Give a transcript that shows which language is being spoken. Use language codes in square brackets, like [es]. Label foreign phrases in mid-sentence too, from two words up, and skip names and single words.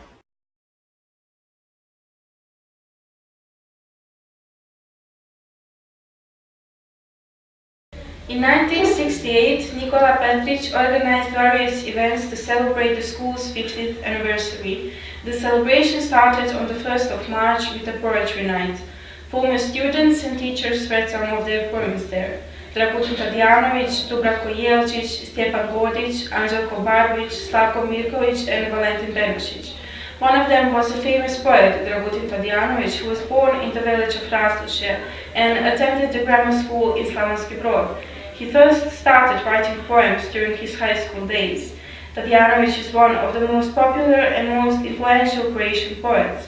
[en] In 1968, Nikola Petric organized various events to celebrate the school's 50th anniversary. The celebration started on the 1st of March with a poetry night. Former students and teachers read some of their poems there. Dragutin Tadijanović, Dubravko Jelčić, Stjepan Godić, Anđelko Barbić, Slavko Mirković and Valentin Benušić. One of them was a famous poet, Dragutin Tadijanović, who was born in the village of Rastuše and attended the grammar school in Slavonski Brod. He first started writing poems during his high school days. Tadijanović is one of the most popular and most influential Croatian poets.